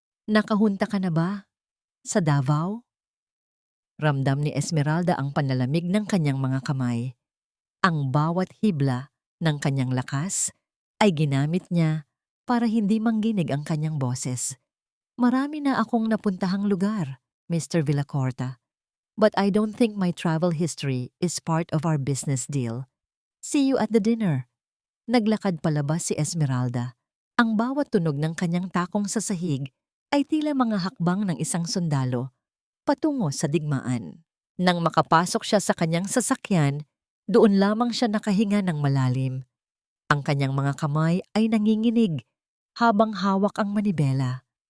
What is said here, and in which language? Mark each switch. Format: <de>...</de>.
<tl>Nakahunta ka na ba? Sa Davao? Ramdam ni Esmeralda ang panlalamig ng kanyang mga kamay. Ang bawat hibla ng kanyang lakas ay ginamit niya para hindi mangginig ang kanyang boses. Marami na akong napuntahang lugar, Mr. Villacorta.</tl> <en>But I don't think my travel history is part of our business deal. See you at the dinner.</en> <tl>Naglakad palabas si Esmeralda. Ang bawat tunog ng kanyang takong sa sahig ay tila mga hakbang ng isang sundalo patungo sa digmaan. Nang makapasok siya sa kanyang sasakyan, doon lamang siya nakahinga ng malalim. Ang kanyang mga kamay ay nanginginig habang hawak ang manibela.</tl>